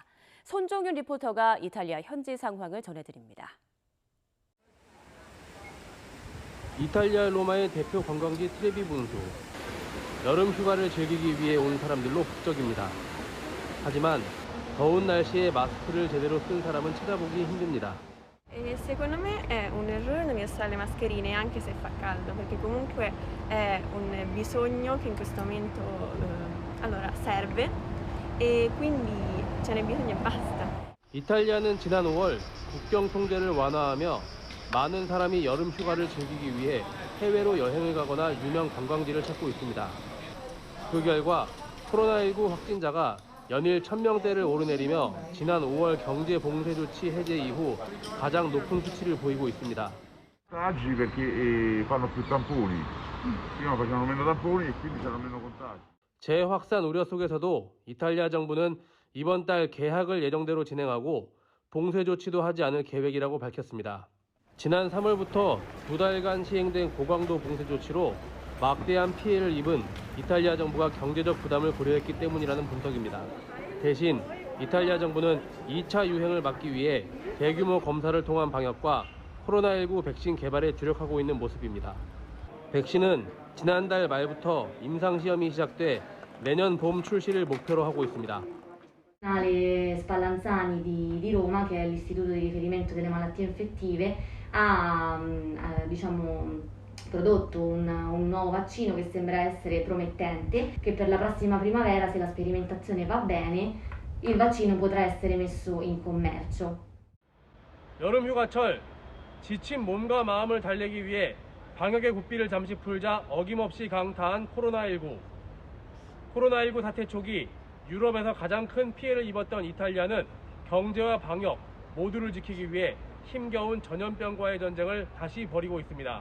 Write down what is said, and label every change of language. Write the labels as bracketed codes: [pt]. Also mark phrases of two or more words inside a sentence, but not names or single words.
[ko] 손종윤 리포터가 이탈리아 현지 상황을 전해드립니다. 이탈리아 로마의 대표 관광지 트레비 분수. 여름 휴가를 즐기기 위해 온 사람들로 북적입니다. 하지만 더운 날씨에 마스크를 제대로 쓴 사람은 찾아보기 힘듭니다. [it] Secondo me è un errore non indossare le mascherine anche se fa caldo, perché comunque è un bisogno che in questo momento allora serve e quindi ce n'è bisogno e basta. [ko] 이탈리아는 지난 5월 국경 통제를 완화하며 많은 사람이 여름 휴가를 즐기기 위해 해외로 여행을 가거나 유명 관광지를 찾고 있습니다. 그 결과 코로나19 확진자가 연일 1000명대를 오르내리며 지난 5월 경제 봉쇄 조치 해제 이후 가장 높은 수치를 보이고 있습니다. [it] Contagi perché fanno più tamponi. Prima facevano meno tamponi e quindi c'erano meno contagi. [ko] 재확산 우려 속에서도 이탈리아 정부는 이번 달 개학을 예정대로 진행하고 봉쇄 조치도 하지 않을 계획이라고 밝혔습니다. 지난 3월부터 2달간 시행된 고강도 봉쇄 조치로 막대한 피해를 입은 이탈리아 정부가 경제적 부담을 고려했기 때문이라는 분석입니다. 대신 이탈리아 정부는 2차 유행을 막기 위해 대규모 검사를 통한 방역과 코로나19 백신 개발에 주력하고 있는 모습입니다. 백신은 지난달 말부터 임상시험이 시작돼 내년 봄 출시를 목표로 하고 있습니다. [it] Spallanzani di Roma, che è l'istituto di riferimento delle malattie infettive, ha prodotto un nuovo vaccino che sembra essere promettente, che per la prossima primavera, se la sperimentazione va bene, il vaccino potrà essere messo in commercio. [ko] 여름 휴가철, 지친 몸과 마음을 달래기 위해 방역의 고삐를 잠시 풀자 어김없이 강타한 코로나19. 코로나19 사태 초기 유럽에서 가장 큰 피해를 입었던 이탈리아는 경제와 방역 모두를 지키기 위해 힘겨운 전염병과의 전쟁을 다시 벌이고 있습니다.